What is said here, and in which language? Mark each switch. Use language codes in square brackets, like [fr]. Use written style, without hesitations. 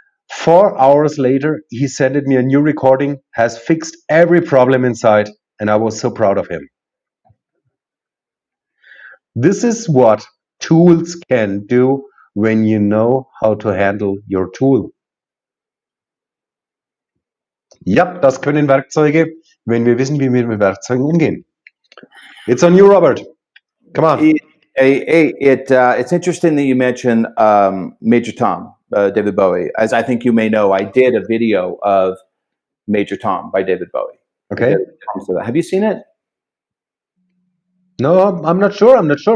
[en] 4 hours later, he sent me a new recording, has fixed every problem inside, and I was so proud of him. This is what tools can do when you know how to handle your tool. [de] Ja, das können Werkzeuge, wenn wir wissen, wie wir mit Werkzeugen umgehen. [en] It's on you, Robert. Come on. It's interesting that you mentioned Major Tom, David Bowie. As I think you may know, I did a video of Major Tom by David Bowie. Okay. Have you seen it? No, I'm not sure. I'm not sure.